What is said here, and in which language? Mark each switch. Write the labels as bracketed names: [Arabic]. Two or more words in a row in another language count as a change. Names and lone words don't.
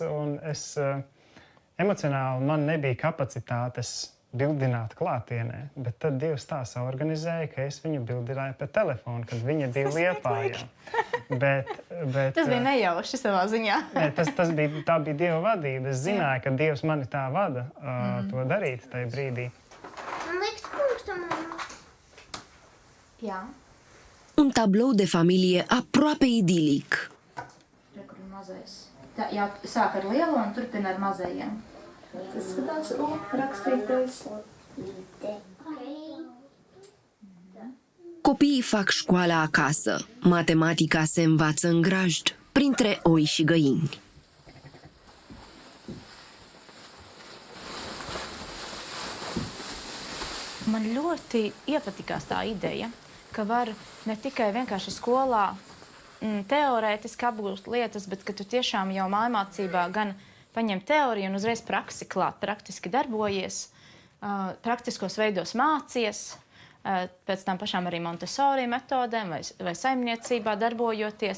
[Latvian] Un emocionāli man nebija kapacitātes bildināt klātienē, bet tad Dievs tā saorganizēja, ka es viņu bildināju pa telefonu, kad viņa bija Liepājā. Tas bija nejauši savā ziņā. Nē, tā bija Dieva vadība. Es zināju, ka Dievs mani tā vada to darīt tajā brīdī. Man liekas, punktam. Jā. [Romanian] Un tablou de familie aproape idilic. [Latvian] Rekur mazais. Tā, jā, sāk ar lielo un turpina ar mazajiem. Tas skatās rakstītais. [Romanian] Copiii fac școala acasă. Matematica se învață în grajd, printre oi și găini. [Latvian] Man ļoti iepatikās tā ideja, ka var ne tikai vienkārši skolā teorētiski apgūst lietas, bet ka tu tiešām jau mājmācībā gan paņem teoriju un uzreiz praksi klāt, praktiski darbojies, praktiskos veidos mācies, pēc tam pašām arī Montessori metodēm vai saimniecībā darbojoties.